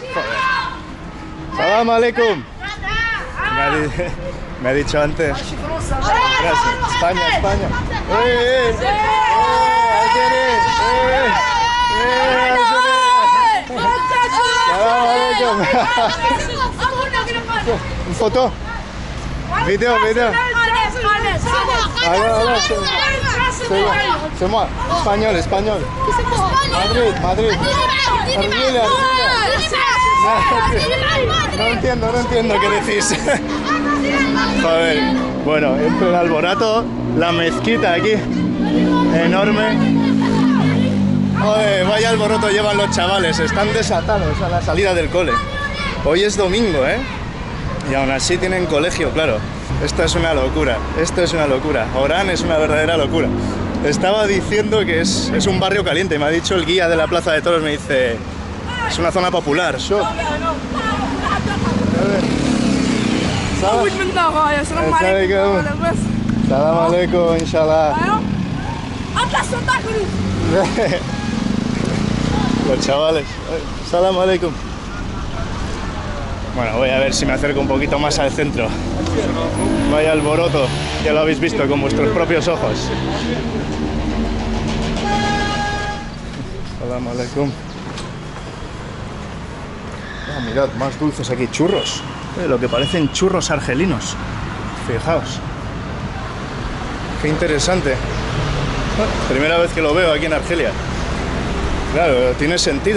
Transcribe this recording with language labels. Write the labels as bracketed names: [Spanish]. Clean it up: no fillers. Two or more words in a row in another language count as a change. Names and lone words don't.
[Spanish] Joder. [Arabic] سلام عليكم. [Spanish] Me ha dicho antes. Gracias. España. Un foto. Video. [French] C'est moi. [Spanish] Español. Madrid. Argelia. No entiendo qué decís. Joder. Bueno, entre el alboroto, la mezquita aquí, enorme. Joder, vaya alboroto llevan los chavales, están desatados a la salida del cole. Hoy es domingo, ¿eh? Y aún así tienen colegio, claro. Esto es una locura, Orán es una verdadera locura. Estaba diciendo que es un barrio caliente, me ha dicho el guía de la Plaza de Toros, me dice, es una zona popular. [Arabic] طول من دغايا السلام عليكم. عليكم بس سلام عليكم، إن شاء الله. ايوه اطلع سانتا كروز [Spanish] Los chavales. [Arabic] سلام عليكم. [Spanish] Bueno, voy a ver si me acerco un poquito más al centro. Vaya alboroto, ya lo habéis visto con vuestros propios ojos. [Arabic] سلام عليكم. [Spanish] Oh, mirad, más dulces aquí, churros. Lo que parecen churros argelinos. Fijaos. Qué interesante. Primera vez que lo veo aquí en Argelia. Claro, tiene sentido.